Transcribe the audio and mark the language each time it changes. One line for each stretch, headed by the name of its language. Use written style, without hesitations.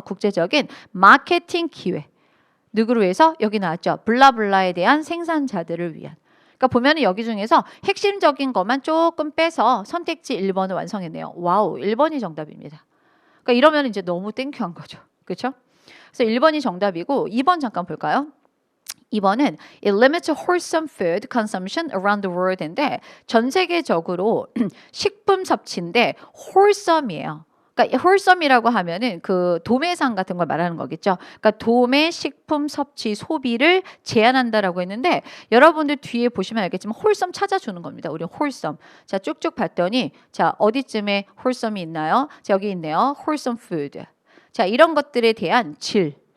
Korean: 국제적인 마케팅 기회. 누구를 위해서? 여기 나왔죠. 블라블라에 대한 생산자들을 위한. 그러니까 보면은 여기 중에서 핵심적인 것만 조금 빼서 선택지 1번을 완성했네요. 와우, 1번이 정답입니다. 그러니까 이러면 이제 너무 땡큐한 거죠. 그렇죠? 그래서 1번이 정답이고 2번 잠깐 볼까요? 2번은
English: It limits wholesome food consumption around the world인데
Korean: 전 세계적으로 식품 섭취인데 wholesome이에요. 그러니까 wholesome이라고 하면은 그 도매상 같은 걸 말하는 거겠죠. 그러니까 도매 식품 섭취 소비를 제한한다라고 했는데 여러분들 뒤에 보시면 알겠지만 wholesome 찾아주는 겁니다. 우리 wholesome. 자, 쭉쭉 봤더니 자, 어디쯤에 wholesome이 있나요? 자, 여기 있네요. wholesome food. 자, 이런 것들에 대한 질.